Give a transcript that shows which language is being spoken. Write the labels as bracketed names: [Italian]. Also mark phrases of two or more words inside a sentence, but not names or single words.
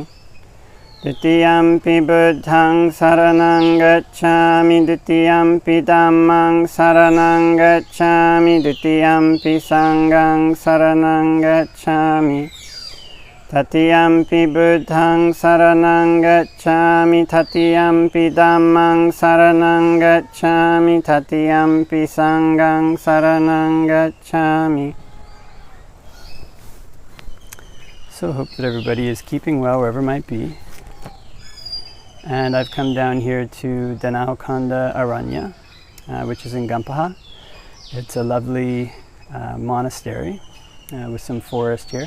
[Pali] Dutiyampi Buddhaṃ saraṇaṃ gacchāmi, Dutiyampi Dhammaṃ saraṇaṃ gacchāmi, Dutiyampi Saṅghaṃ saraṇaṃ gacchāmi. Tatiyampi Buddhaṃ saraṇaṃ gacchāmi, Tatiyampi Dhammaṃ saraṇaṃ gacchāmi, Tatiyampi Saṅghaṃ saraṇaṃ gacchāmi. [English] So hope that everybody is keeping well wherever might be. And I've come down here to Danaukonda Aranya, which is in Gampaha. It's a lovely monastery with some forest here.